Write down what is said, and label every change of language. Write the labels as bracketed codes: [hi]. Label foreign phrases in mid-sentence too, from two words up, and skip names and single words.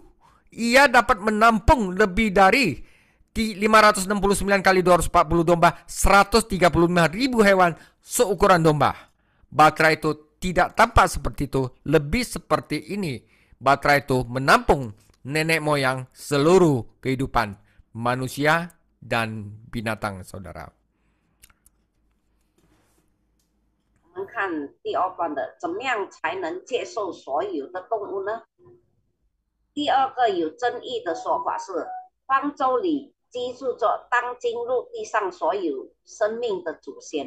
[id] Ia dapat menampung lebih dari 569 kali 240 domba, 135.000 hewan seukuran domba. Batra itu tidak tampak seperti itu, lebih seperti ini. Batra itu menampung nenek moyang seluruh kehidupan manusia dan binatang, saudara. [zh] 我们看第二段的，怎么样才能接受所有的动物呢？第二个有争议的说法是，方舟里居住着当今陆地上所有生命的祖先。